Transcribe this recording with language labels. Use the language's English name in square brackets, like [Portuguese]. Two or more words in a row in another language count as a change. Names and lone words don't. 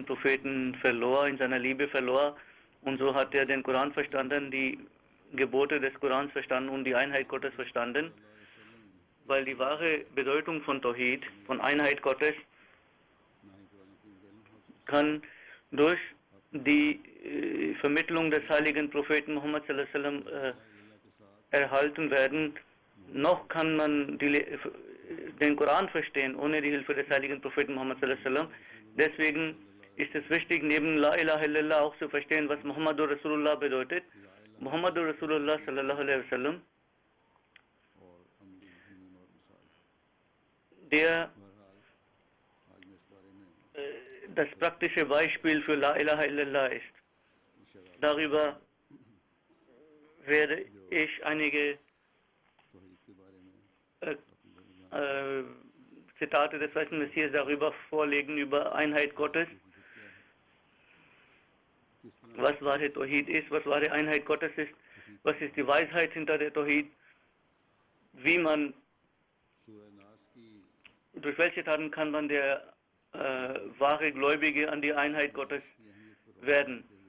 [German] Propheten verlor, in seiner Liebe verlor, und so hat er den Koran verstanden, die Gebote des Korans verstanden und die Einheit Gottes verstanden, weil die wahre Bedeutung von Tawhid, von Einheit Gottes, kann durch die Vermittlung des heiligen Propheten Muhammad [Arabic] صلى الله عليه وسلم [German] erhalten werden. Noch kann man den Koran verstehen, ohne die Hilfe des heiligen Propheten Muhammad [Arabic] صلى الله عليه وسلم. [German] Deswegen ist es wichtig, neben [Arabic] لا إله إلا الله [German] auch zu verstehen, was [Arabic] محمد رسول الله [German] bedeutet. [Arabic] محمد رسول الله صلى الله عليه وسلم, [German] der das praktische Beispiel für [Arabic] لا إله إلا الله [German] ist. Darüber werde ich einige Zitate des Weißen Messias darüber vorlegen, über Einheit Gottes, was wahre Tawhid ist, was wahre Einheit Gottes ist, was ist die Weisheit hinter der Tawhid, wie man, durch welche Taten kann man der wahre Gläubige an die Einheit Gottes werden.